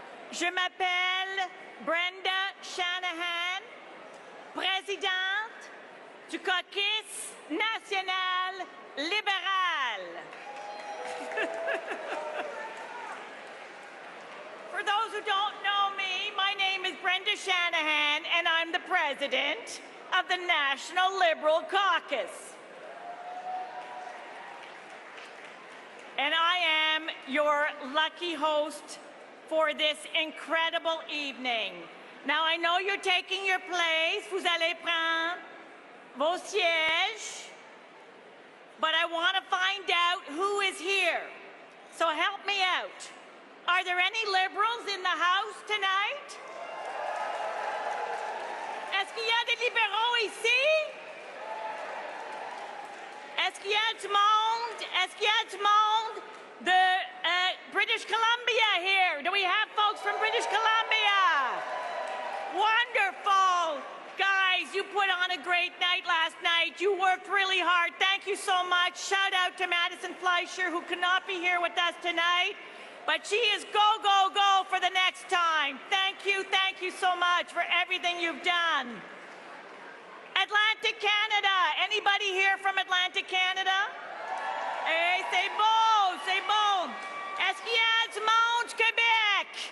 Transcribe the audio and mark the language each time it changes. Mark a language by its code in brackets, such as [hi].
[fr] Je m'appelle Brenda Shanahan, présidente du Caucus national libéral. [en] For those who don't know me, my name is Brenda Shanahan, and I'm the president of the National Liberal Caucus. And I am your lucky host for this incredible evening. Now, I know you're taking your place. [fr] Vous allez prendre vos sièges. [en] But I want to find out who is here. So help me out. Are there any Liberals in the House tonight? [fr] Est-ce qu'il y a des libéraux ici? Est-ce qu'il y a du monde? Est-ce qu'il y a du monde de British Columbia here? [en] Do we have folks from British Columbia? Wonderful. Guys, you put on a great night last night. You worked really hard. Thank you so much. Shout out to Madison Fleischer, who could not be here with us tonight. But she is go, go, go for the next time. Thank you so much for everything you've done. Atlantic Canada. Anybody here from Atlantic Canada? [fr] Hey, c'est beau, c'est beau. Est-ce qu'il y a du monde du Québec?